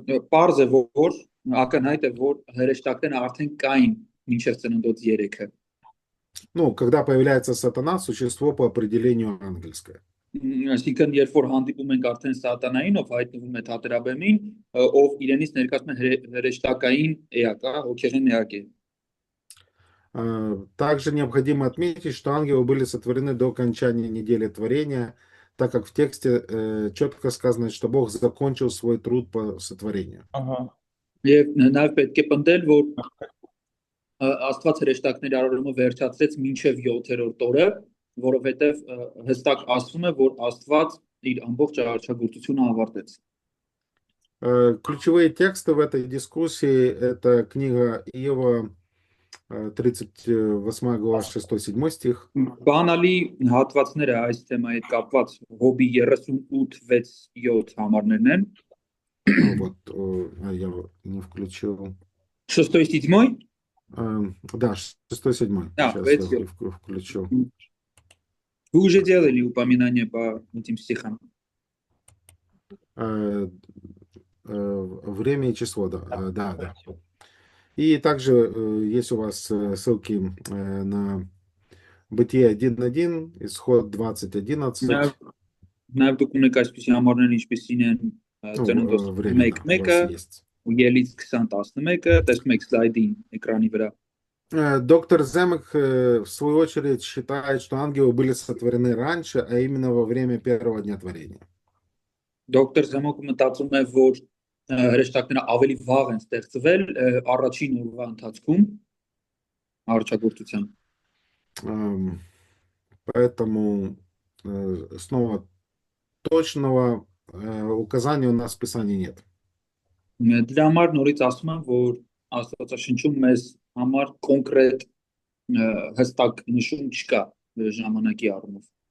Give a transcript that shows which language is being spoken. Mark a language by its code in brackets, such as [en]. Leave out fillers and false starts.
[hy] Պարզ է, որ ակնհայտ է, որ հրեշտակները արդեն կային մինչև Ծննդոց 3-ը։ [ru] Ну, когда появляется сатана, существо по определению ангельское. [hy] Այսինքն, երբ որ хандипում ենք արդեն սատանային, ով հայտնվում է թատերաբեմին, ով իրենից ներկայացնում է հրեշտակային էակ, հոգեղեն էակ է։ [ru] Также необходимо отметить, что ангелы были сотворены до окончания недели творения, так как в тексте четко сказано, что Бог закончил свой труд по сотворению. [hy] Եվ նաև պետք է պնդել, որ Աստված հրեշտակների արարումը վերջացրեց մինչև 7-րդ օրը, որովհետև հստակ ասվում է, որ Աստված իր ամբողջ արարչագործությունը ավարտեց։ [ru] Ключевые тексты в этой дискуссии — это книга Иова, 38 глава, 6-7 стих. [hy] Բանալի հատվածները այս թեմայի հետ կապված Հոբի 38:6-7 համարներն են։ [ru] Вот, я не включил. 6-7? Да, 6-7. Да, Сейчас я включу. Вы уже делали упоминание по этим стихам? Время и число, да. Да. И также есть у вас ссылки на Бытие 1.1, Исход 20.11. [hy] Նաև դուք ունեք այսպիսի համարներ, ինչպեսին են ծննդոց [ru] Ну, временно у 1:1 вас есть. [hy] ու Ելից 20:11, տեսնում եք սլայդին էկրանի վրա։ [ru] Доктор Земек, в свою очередь, считает, что ангелы были сотворены раньше, а именно во время первого дня творения. [hy] Դոկտոր Զեմոկը մտածում է, որ հրեշտակները ավելի վաղ են ստեղծվել առաջին օրվա ընթացքում արարչագործության։ [ru] Поэтому снова точного указания у нас в Писании нет. [hy] Դրա համար նորից ասում եմ, որ Աստվածաշնչում մեզ համար կոնկրետ հստակ նշում չկա ժամանակի առումով։